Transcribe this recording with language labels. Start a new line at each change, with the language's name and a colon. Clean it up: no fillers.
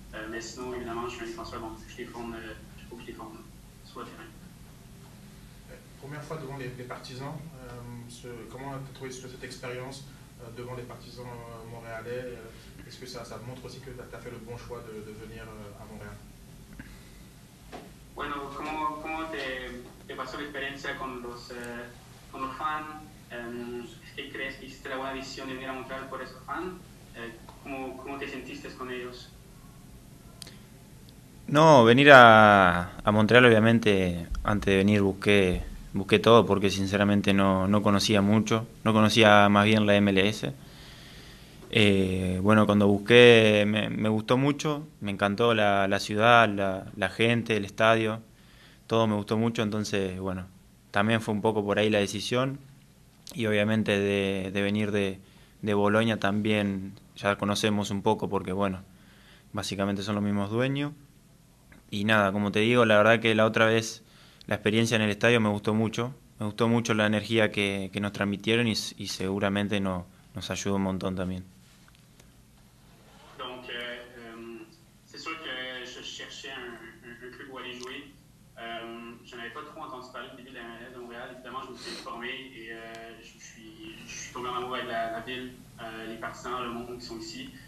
French: Mais sinon, évidemment, je suis un défenseur, donc je défends, il faut que je défende sur le terrain. Première fois devant les partisans, comment tu as trouvé cette expérience devant les partisans montréalais? Est-ce que ça montre aussi que tu as fait le bon choix de venir à Montréal?
Spanish: Bueno, ¿cómo te pasó la experiencia con los fans? ¿Qué crees que hiciste la buena decisión de venir a Montreal por esos fans? ¿Cómo te sentiste con ellos? No, venir a Montreal obviamente antes de venir busqué todo porque sinceramente no conocía mucho, no conocía más bien la MLS. Bueno, cuando busqué me gustó mucho, me encantó la ciudad, la gente, el estadio, todo me gustó mucho, entonces bueno, también fue un poco por ahí la decisión y obviamente de venir de Boloña también ya conocemos un poco porque bueno, básicamente son los mismos dueños. Y nada, como te digo, la verdad que la otra vez la experiencia en el estadio me gustó mucho la energía que nos transmitieron y seguramente nos ayudó un montón también.
French: Donc, c'est sûr que je cherchais un club où aller jouer. Je n'avais pas trop entendu parler du début de la MLS de Montréal. Évidemment, je me suis informé et je suis tombé en amour avec la ville, les partisans, le monde qui sont ici.